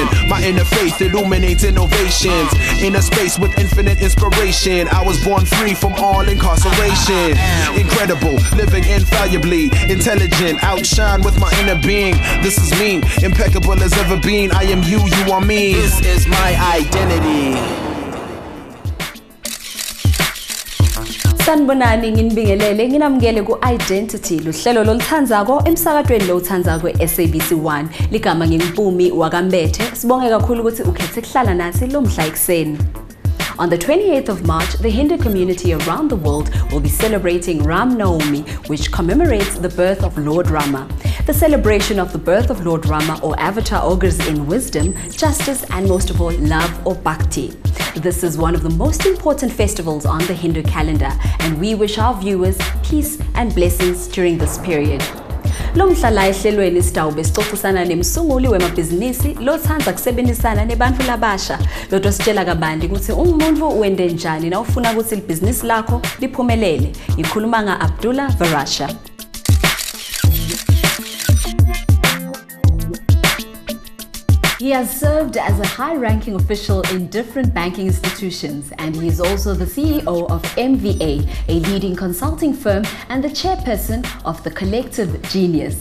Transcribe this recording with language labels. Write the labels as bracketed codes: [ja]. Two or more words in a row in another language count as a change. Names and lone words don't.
[en] My inner faith illuminates innovations. In a space with infinite inspiration, I was born free from all incarceration. Incredible, living infallibly, intelligent, outshine with my inner being. This is me, impeccable as ever been. I am you, you are me. This is my identity. [ss] Sanibonani nginibingelele nginamukele ku Identity luhlelo loluthandzako emsakatweni lowuthandzako SABC 1 ligama ngiMpumi Mbethe sibonge kakhulu ukuthi ukhethe kuhlala nasi lo mhla ekseni. [en] On the 28th of March, the Hindu community around the world will be celebrating Ram Navami, which commemorates the birth of Lord Rama. The celebration of the birth of Lord Rama or Avatar augurs in wisdom, justice, and most of all, love or bhakti. This is one of the most important festivals on the Hindu calendar, and we wish our viewers peace and blessings during this period. [ss] Lomhlala ehlelweni sitawube sixoxisana nemsunguli wemabhizinisi lothandza kusebenzisana nebantfu labasha lodwa sitshela kabanti ukuthi umuntu wende njani na ufuna ukuthi ibhizinisi lakho liphumelele. Ngikhuluma nga Abdullah Verachia. [en] He has served as a high-ranking official in different banking institutions, and he is also the CEO of MVA, a leading consulting firm, and the chairperson of the Collective Genius.